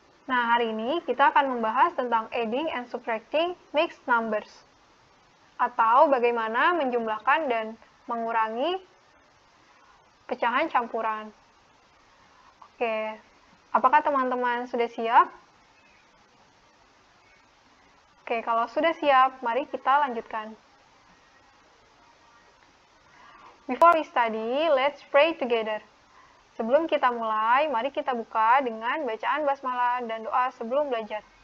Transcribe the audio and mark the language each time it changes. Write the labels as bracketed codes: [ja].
[id] Nah, hari ini kita akan membahas tentang [en] adding and subtracting mixed numbers, [id] atau bagaimana menjumlahkan dan mengurangi pecahan campuran. Oke, apakah teman-teman sudah siap? Oke, kalau sudah siap, mari kita lanjutkan. [en] Before we study, let's pray together. [id] Sebelum kita mulai, mari kita buka dengan bacaan basmalah dan doa sebelum belajar.